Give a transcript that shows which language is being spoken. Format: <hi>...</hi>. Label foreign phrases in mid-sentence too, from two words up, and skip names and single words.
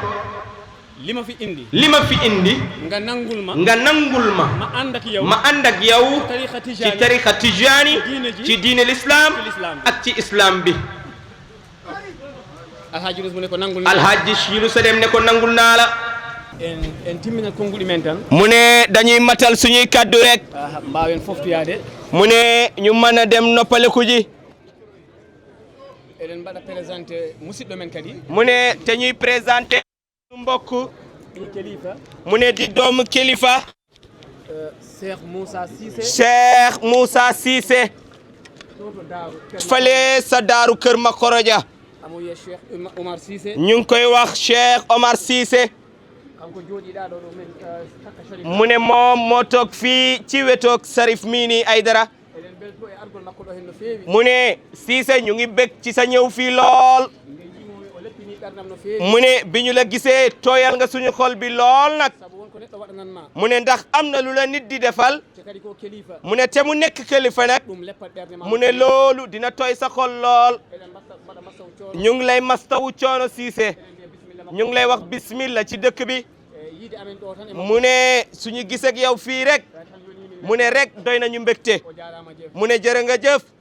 <wo>li ma fi indi. li ma fi indi. nga nangul ma. nga nangul ma. ma ànd ak yow. ma ànd ak yow. ci tarixa Tijani. ci diine l'islam. ak ci islam bi. Alhaji Yunus mu ne ko nangul naa. Alhaji Yunus Dem ne ko nangul naa la.</wo> <ff>en timminal konnguli men tan.</ff> <wo>mu ne dañuy matal suñuy kaddu rek.</wo> <ff>mbaawen foftoyaade.</ff> <wo>mu ne ñu mën a dem noppaleku ji.</wo> <ff>eɗen mbaɗa présenté musidɗo men kadi.</ff> <wo>mu ne te ñuy présenté mbokk. kilifa. mu ne di doomu kilifa. Cheikh Moussa Cissé. Cheikh Moussa Cissé.</wo> <ff>fale sa daaru kër Makoroja. amuye Cheikh Omar Cissé.</ff> <wo>ñu ngi koy wax Cheikh Omar Cissé.</wo> <ff>kanko jooɗiɗa ɗo ɗo men takka Sharif.</ff> <wo>mu ne moom moo toog fii ci wetoog Sarif mii nii Aydara.</wo> <ff>eɗen belto e argol makko ɗo hen no feewi.</ff> <wo>mu ne Cissé ñu ngi bég ci sa ñëw fii lool.</wo> <ff>nde jimomi o leppiniɗa</ff> <wo>mu ne bi ñu la gisee tooyal nga suñu xol bi lool nag mu ne ndax am na lu la nit di defal mu ne te mu nekk kilifa nag mu ne loolu dina tooy sa xol lool ñu ngi lay mastawu coono Cissé ñu ngi lay wax bismillah ci dëkk bi mu ne suñu gisee ak yow fii rek mu ne rek doy nañu mbégte mu ne jërë nga jëf</wo>